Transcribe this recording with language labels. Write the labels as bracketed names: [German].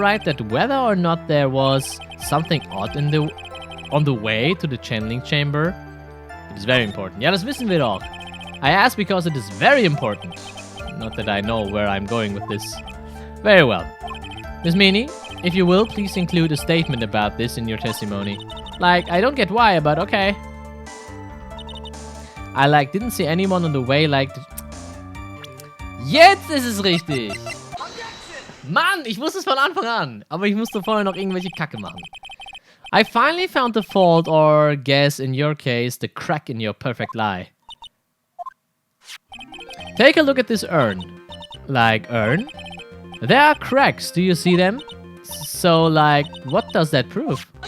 [English] Wright, that whether or not there was something odd on the way to the channeling chamber? It is very important. [German] Ja, das wissen wir doch. [English] I ask because it is very important. Not that I know where I'm going with this. Very well. Miss Meanie, if you will, please include a statement about this in your testimony. I don't get why, but okay. I, didn't see anyone on the way, [German] Jetzt ist es richtig! Mann, ich wusste es von Anfang an. Aber ich musste vorher noch irgendwelche Kacke machen. [English] I finally found the fault, or guess in your case, the crack in your perfect lie. Take a look at this urn. Urn? There are cracks, do you see them? So, what does that prove?